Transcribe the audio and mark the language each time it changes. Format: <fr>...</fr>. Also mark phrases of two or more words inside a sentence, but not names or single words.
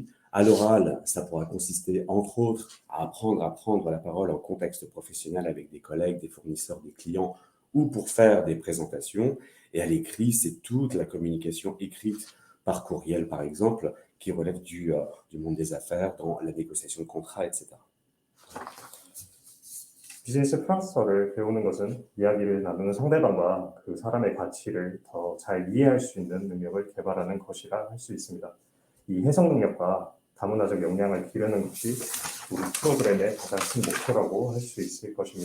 <fr>À l'oral, ça pourra consister, entre autres, à apprendre à prendre la parole en contexte professionnel avec des collègues, des fournisseurs, des clients ou pour faire des présentations. Et à l'écrit, c'est toute la communication écrite par courriel, par exemple, qui relève du monde des affaires, dans la négociation de contrats, etc.</fr> <ko>비즈니스 프랑스어를 배우는 것은 이야기를 나누는 상대방과 그 사람의 가치를 더 잘 이해할 수 있는 능력을 개발하는 것이라 할 수 있습니다. 이 해석 능력과 다문화적 역량을 기르는 것이 우리 프로그램의 가장 큰 목표라고 할 수 있을 것입니다.</ko>